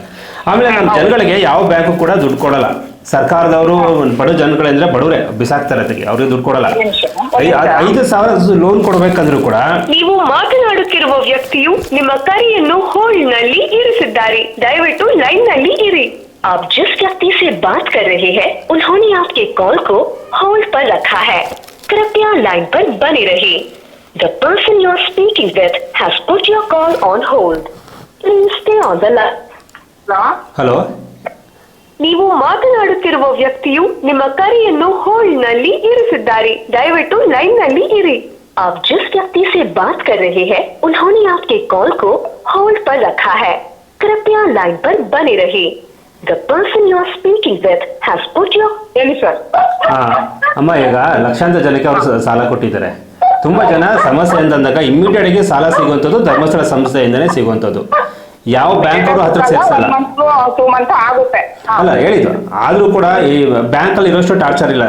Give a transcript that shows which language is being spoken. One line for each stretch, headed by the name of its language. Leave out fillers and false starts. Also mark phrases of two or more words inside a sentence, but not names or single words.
Kannada: ಆಮೇಲೆ ನಮ್ಮ ಜನಗಳಿಗೆ ಯಾವ ಬ್ಯಾಂಕು ಕೂಡ ದುಡ್ಡು ಕೊಡಲ್ಲ. ಸರ್ಕಾರದವರು ಬಡ ಜನಗಳಂದ್ರೆ ಬಡವರೇ ಬಿಸಾಕ್ತಾರೆ, ಅವ್ರಿಗೆ ದುಡ್ಡು ಕೊಡಲ್ಲ. 5,000 ಲೋನ್ ಕೊಡ್ಬೇಕಂದ್ರೂ ಕೂಡ. ನೀವು ಮಾತನಾಡುತ್ತಿರುವ ವ್ಯಕ್ತಿಯು ನಿಮ್ಮ ಕರೆಯನ್ನು ಹೋಲ್ಡ್ ನಲ್ಲಿ ಇರಿಸಿದ್ದಾರೆ, ದಯವಿಟ್ಟು लाइन ನಲ್ಲಿ ಇರಿ.
Hindi: आप जिस व्यक्ति से बात कर रहे हैं उन्होंने आपके कॉल को होल्ड पर रखा है, कृपया लाइन पर बने रहिए.
English: The person you are speaking with has put your call on hold. Please stay on the line.
Kannada: ಹಲೋ, ನೀವು ಮಾತನಾಡುತ್ತಿರುವ ವ್ಯಕ್ತಿಯು ನಿಮ್ಮ ಕರೆಯನ್ನು ಹೋಲ್ಡ್ ನಲ್ಲಿ ಇರಿಸಿದ್ದಾರೆ, ದಯವಿಟ್ಟು लाइन ನಲ್ಲಿ ಇರಿ.
Hindi: आप जिस व्यक्ति से बात कर रहे हैं उन्होंने आपके कॉल को होल्ड पर रखा है, कृपया लाइन पर बने रहिए.
English: The person you are speaking with has put your.
Kannada: ಹೇಳಿ ಸರ್. ಅಮ್ಮ, ಈಗ ಲಕ್ಷಾಂತರ ಜನಕ್ಕೆ ಅವರು ಸಾಲ ಕೊಟ್ಟಿದ್ದಾರೆ. ತುಂಬಾ ಜನ ಸಮಸ್ಯೆ ಅಂದಾಗ ಇಮ್ಮಿಡಿಯೇಟ್ ಆಗಿ ಸಾಲ ಸಿಗುವಂಥದ್ದು ಧರ್ಮಸ್ಥಳ ಸಂಸ್ಥೆಯಿಂದನೇ ಸಿಗುವಂಥದ್ದು. ಯಾವ ಬ್ಯಾಂಕ್ ಅವರು ಹತ್ರ ಸೇರಿಸಲ್ಲ. 2 ಮಂತ್ ಆಗುತ್ತೆ. ಅಲ್ಲ ಹೇಳಿದ್ದು, ಆದ್ರೂ ಕೂಡ ಈ ಬ್ಯಾಂಕ್ ಅಲ್ಲಿ ಇರೋಷ್ಟು ಟಾರ್ಚರ್ ಇಲ್ಲ.